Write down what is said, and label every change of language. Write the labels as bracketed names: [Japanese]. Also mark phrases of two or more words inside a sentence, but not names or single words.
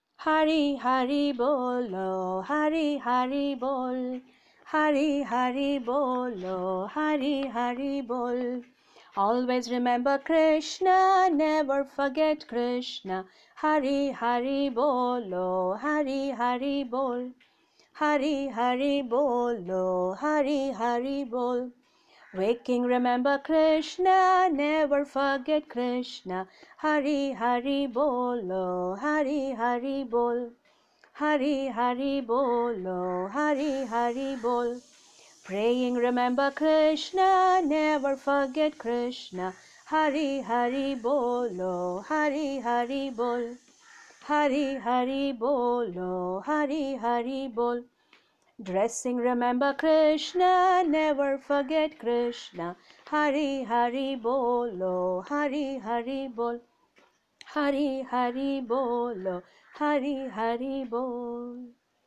[Bangla] হরি হরি বলো, হরি হরি বল, হরি হরি বলো, হরি হরি বল. [English] Always remember Krishna, never forget Krishna. [Bangla] হরি হরি বলো, হরি হরি বল, হরি হরি বলো, হরি হরি বল. [English] Waking remember Krishna, never forget Krishna. [Bangla] হরি হরি বলো, হরি হরি বল, হরি হরি বলো, হরি হরি বল. [English] Praying remember Krishna, never forget Krishna. [Bangla] হরি হরি বলো, হরি হরি বল, হরি হরি বলো, হরি হরি বল. [English] Dressing remember Krishna, never forget Krishna. [Bangla] হরি হরি বলো, হরি হরি বল, হরি হরি বলো, হরি হরি বল.